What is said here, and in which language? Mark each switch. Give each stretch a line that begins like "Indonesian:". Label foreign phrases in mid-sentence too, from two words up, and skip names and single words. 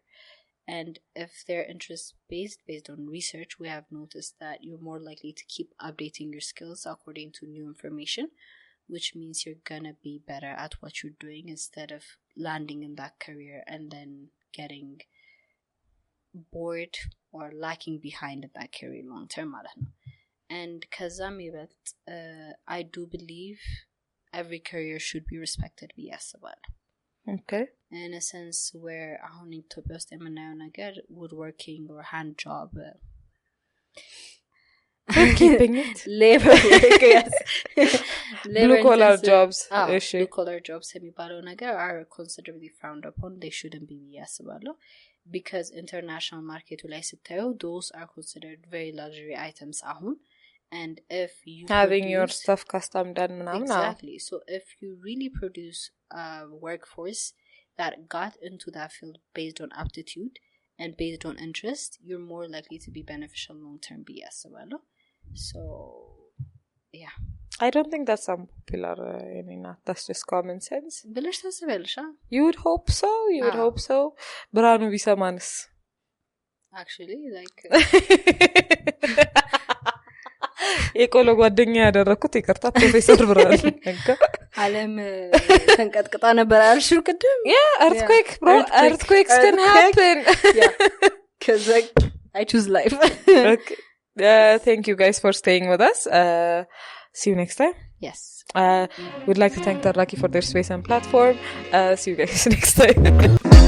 English: And if they're interest based on research, we have noticed that you're more likely to keep updating your skills according to new information, which means you're gonna be better at what you're doing instead of landing in that career and then getting bored or lacking behind in that career long term. And kazam yibet, I do believe every career should be respected, yes, about. Okay. In a sense where
Amharic: አሁን Ethiopia ውስጥ የምናየው ነገር
English: woodworking or hand job, keeping it labor work, yes. Blue collar jobs. Blue collar jobs
Amharic: የሚባለው ነገር
English: are considerably frowned upon. They shouldn't be, yes, about. Because international market
Amharic: ላይ ስታዩ
English: those are considered very luxury items ahun. And if you having your stuff custom done exactly. So if you really produce a workforce that got into that field based on aptitude and based on interest, you're more likely to be beneficial long term, yes, well. So yeah, I don't think that's unpopular, that's just common sense.
Amharic: ብለሽ ታስቢያለሽ?
English: You would hope so. Hope so.
Amharic: ብርሃኑ ቢሰማንስ?
English: Actually, like
Amharic: የቆሎ ጓደኛ ያደረኩት ይቅርታ ፕሮፌሰር ብርሃኑ ዓለም ተንቀጥቅጣ ነበር አልሽው ቅድም?
English: earthquake bro, earthquakes can happen. Cuz like I choose life. Okay. Thank you guys for staying with us. See you next time. Yes. We'd like to thank Taraki for their space and platform. See you guys next time.